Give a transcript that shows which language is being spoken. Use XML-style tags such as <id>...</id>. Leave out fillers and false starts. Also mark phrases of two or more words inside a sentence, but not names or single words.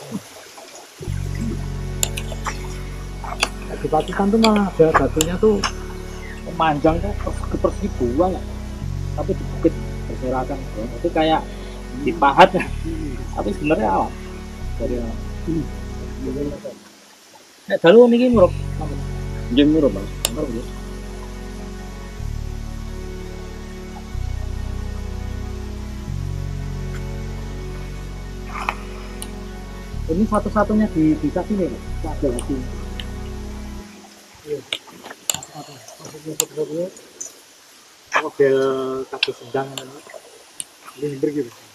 <id>Di Pacitan tuh malah ada batunya tuh memanjang tuh persegi banyak, tapi di bukit berserakan, itu kayak dipahat ya. Tapi sebenarnya alam dari alam.</id> <jv>Dalu niki muruk. Nggih muruk bang.</jv> <id>Ini satu-satunya di desa sini, ada lagi. Iya. Satu-satunya model kaki sedang ini begitu.</id>